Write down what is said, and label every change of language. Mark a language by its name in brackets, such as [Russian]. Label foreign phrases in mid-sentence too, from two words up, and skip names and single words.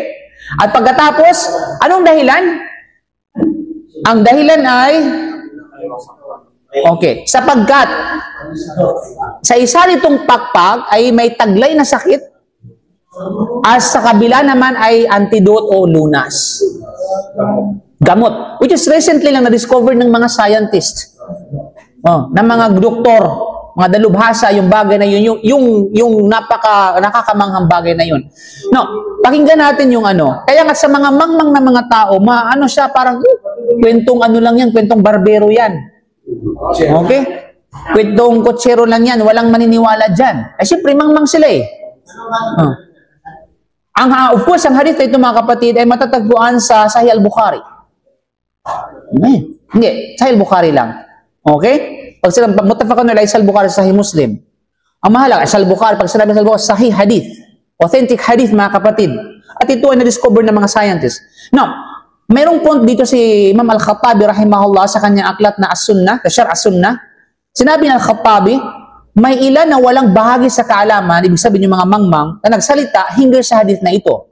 [Filipino] At pagkatapos, anong dahilan? Ang dahilan ay sapagkat sa isa nitong pakpak ay may taglay na sakit at sa kabila naman ay antidote o lunas. Gamot. [English] Which is recently [Filipino] lang na-discover ng mga scientist. Ng mga doktor, mga dalubhasa, yung bagay na yun, yung nakakamanghang bagay na yun. No, pakinggan natin yung ano. Kaya nga sa mga mangmang na mga tao, siya parang, kwentong ano lang yan, kwentong barbero yan. Okay? Kwentong kotsero lang yan, walang maniniwala dyan. Siyempre, mangmang sila eh. [English] Of course, [Filipino] ang hadith na ito mga kapatid ay matatagpuan sa Sahih al-Bukhari. Hindi, Sahih al-Bukhari lang. Okay? Pag sila, mutafakun nila, Sahih al-Bukhari, Sahih Muslim. Ang mahalaga, Sahih al-Bukhari, pag sinabi sa al-Bukhari, Sahih hadith. [English] Authentic hadith [Filipino] mga kapatid. At ito ay na-discover ng mga scientists. Now, mayroong point dito si Imam Al-Khattabi rahimahullah sa kanyang aklat na As-Sunnah, Syarh As-Sunnah. Sinabi ng Al-Khattabi, may ilan na walang bahagi sa kaalaman, ibig sabihin yung mga mangmang, na nagsalita hinggil sa hadith na ito.